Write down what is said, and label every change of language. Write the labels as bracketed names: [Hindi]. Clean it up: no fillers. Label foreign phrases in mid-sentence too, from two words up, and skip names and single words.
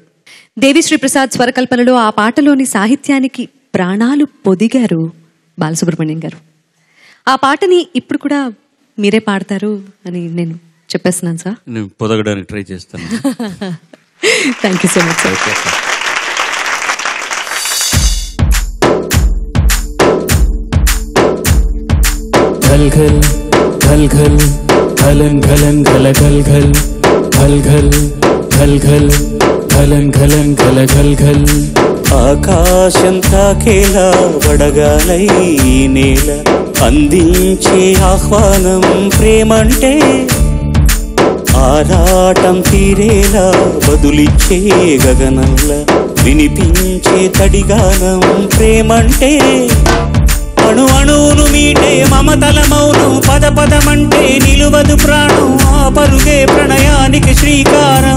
[Telugu] దేవిశ్రీ ప్రసాద్ స్వరకల్పనలో ఆ పాటలోని సాహిత్యానికి ప్రాణాలు పొదిగారు బాలసుబ్రహ్మణ్యం గారు. ఆ పాటని ఇప్పుడు కూడా మీరే పాడతారు అని నేను చెప్పేస్తున్నాను సార్. నేను పొదగడానికి ట్రై చేస్తాను. [English] Thank you so much sir. घल घल घल घल घलन घलन घल घल घल घल घल घल घल घलन घलन घल घल घल [Telugu] ఆకాశం తాకేలా వడగాలై నేల అందించే ఆహ్వానం ప్రేమంటే, ఆరాటం తీరేలా బదులిచ్చే గగనంలా వినిపించే తడిగానం ప్రేమంటే, అణు అణువును మీటే మమతల మౌనం పద పదమంటే నిలువదు ప్రాణం ఆ పరుగే ప్రణయానికి శ్రీకారం.